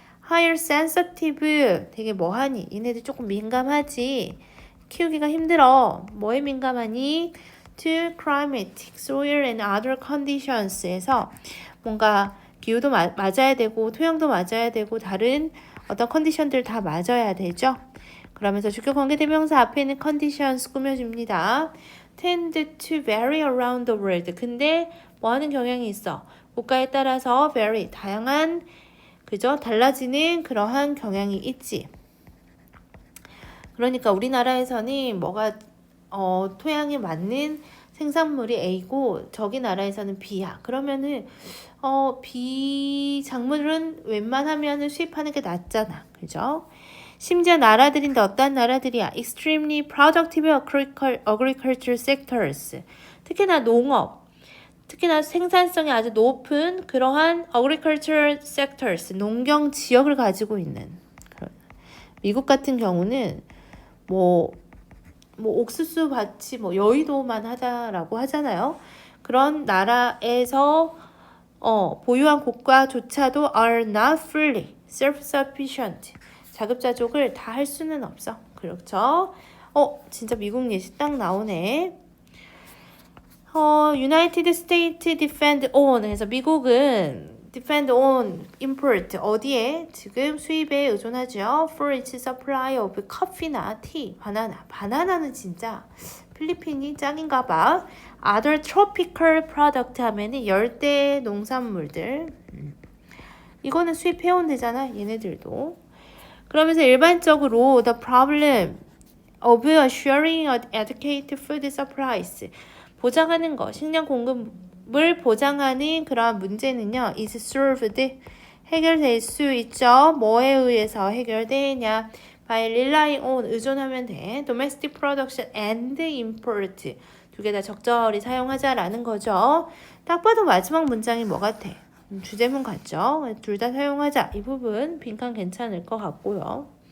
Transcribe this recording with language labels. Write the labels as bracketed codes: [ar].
[en] higher sensitive [ko] 되게 뭐하니 얘네들 조금 민감하지 키우기가 힘들어 뭐에 민감하니 [en] to climatic, soil and other conditions [ko] 에서 뭔가 기후도 맞아야 되고 토양도 맞아야 되고 다른 어떤 컨디션들 다 맞아야 되죠. 그러면서 주격 관계대명사 앞에 있는 conditions 꾸며줍니다. [en] tend to vary around the world. [ko] 근데 뭐 하는 경향이 있어? 국가에 따라서 vary 다양한 그죠? 달라지는 그러한 경향이 있지. 그러니까 우리나라에서는 뭐가 토양에 맞는 생산물이 A고 저기 나라에서는 B야. 그러면은 B 작물은 웬만하면은 수입하는 게 낫잖아. 그죠? 심지어 나라들인데 어떤 나라들이야? [en] Extremely productive agriculture sectors. [ko] 특히나 농업, 특히나 생산성이 아주 높은 그러한 agriculture sectors, 농경 지역을 가지고 있는. 미국 같은 경우는 뭐 옥수수 밭이 뭐 여의도만 하다라고 하잖아요. 그런 나라에서 보유한 국가조차도 [en] are not fully self-sufficient. [ko] 자급자족을 다 할 수는 없어. 그렇죠? 진짜 미국 예시 딱 나오네. [en] United States depend on [ko] 해서 미국은 [en] depend on import [ko] 어디에 지금 수입에 의존하죠. [en] For its supply of [ko] 커피나 tea, 바나나는 진짜 필리핀이 짱인가 봐. [en] Other tropical product [ko] 하면은 열대 농산물들. 이거는 수입해온 되잖아. 얘네들도. 그러면서 일반적으로 [en] the problem of assuring adequate food supplies [ko] 보장하는 거, 식량 공급을 보장하는 그러한 문제는요, [en] is solved [ko] 해결될 수 있죠. 뭐에 의해서 해결되냐? [en] by relying on [ko] 의존하면 돼. [en] domestic production and import [ko] 두 개 다 적절히 사용하자라는 거죠. 딱 봐도 마지막 문장이 뭐 같아? 주제문 같죠? 둘 다 사용하자. 이 부분 빈칸 괜찮을 것 같고요.